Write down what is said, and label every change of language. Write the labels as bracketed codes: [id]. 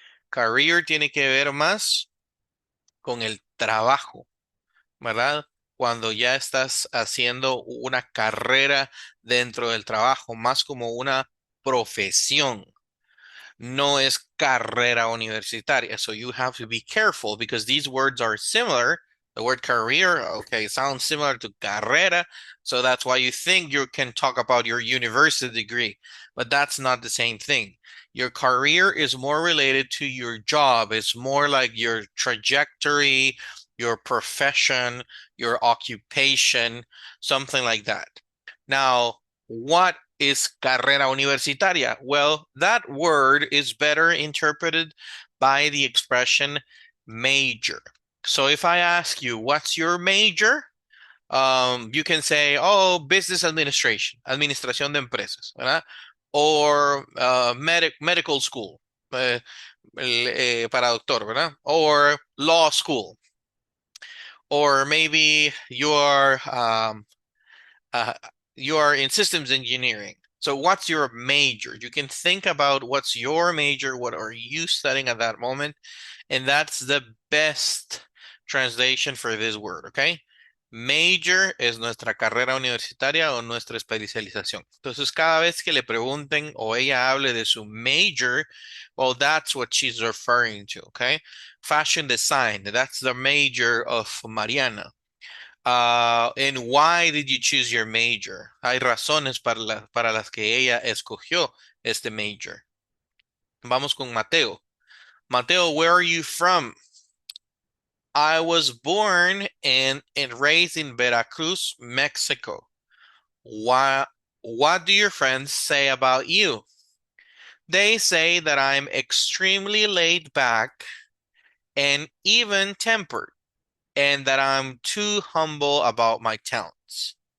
[es] Career tiene que ver más con el trabajo, ¿verdad? Cuando ya estás haciendo una carrera dentro del trabajo, más como una profesión. No es carrera universitaria. [en] So you have to be careful because these words are similar. The word career, okay, sounds similar to carrera. So that's why you think you can talk about your university degree, but that's not the same thing. Your career is more related to your job. It's more like your trajectory, your profession, your occupation, something like that. Now, what is carrera universitaria? Well, that word is better interpreted by the expression major. So if I ask you, what's your major? You can say, oh, business administration, [es] administración de empresas, ¿verdad? [en] Or medical school, [es] para doctor, ¿verdad? [en] Or law school. Or maybe uh, you are in systems engineering. So what's your major? You can think about what's your major, what are you studying at that moment, and that's the best translation for this word, okay? [es] Major es nuestra carrera universitaria o nuestra especialización. Entonces, cada vez que le pregunten o ella hable de su major, [en] well, that's what she's referring to, okay? Fashion design, that's the major of Mariana. And why did you choose your major? [es] Hay razones para las que ella escogió este major. Vamos con Mateo. [en] Mateo, where are you from? I was born and raised in Veracruz, Mexico. What do your friends say about you? They say that I'm extremely laid back and even-tempered, and that I'm too humble about my talents.